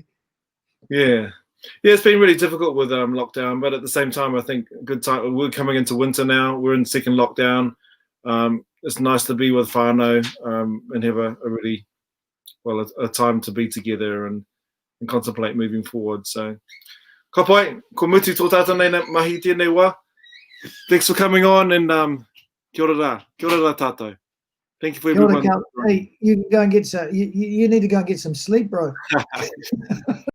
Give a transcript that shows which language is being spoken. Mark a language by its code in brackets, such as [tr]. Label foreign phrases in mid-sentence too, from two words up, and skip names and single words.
[en] Yeah, it's been really difficult with lockdown, but at the same time, I think good time. We're coming into winter now. We're in second lockdown. It's nice to be with whānau and have a really a time to be together and contemplate moving forward. So, [mi] ka pai, ko mutu tō tātou nei mahi tēnei wā. [en] Thanks for coming on, and [mi] kia ora rā tātou. [en] Thank you for everyone. Hey, you can go and get some. You need to go and get some sleep, bro.